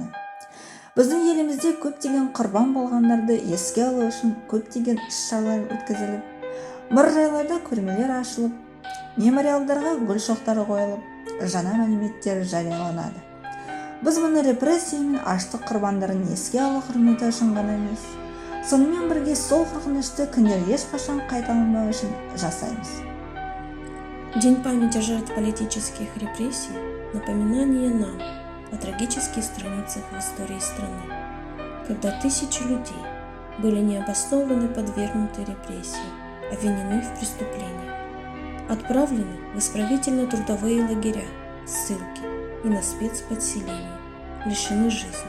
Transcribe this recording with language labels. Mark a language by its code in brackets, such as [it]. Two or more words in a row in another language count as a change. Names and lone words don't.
[kk] Біздің елімізде көптеген құрбан болғандарды еске алу үшін көптеген іс-шаралар өткізіліп, мұражайларда көрмелер ашылып, мемориалдарға гүл шоқтары қойылып, жаңа мәліметтер жарияланады. Біз мұны репрессия мен аштық құрбандарын еске алу құрметі үшін ғана емес, сонымен бірге сол қорқынышты күндер ешқашан қайталанбау үшін жасаймыз. [ru] День памяти жертв политических репрессий – напоминание нам о трагических страницах в истории страны, когда тысячи людей были необоснованно подвергнуты репрессии, обвинены в преступлениях, отправлены в исправительно-трудовые лагеря, ссылки и на спецподселения, лишены жизни.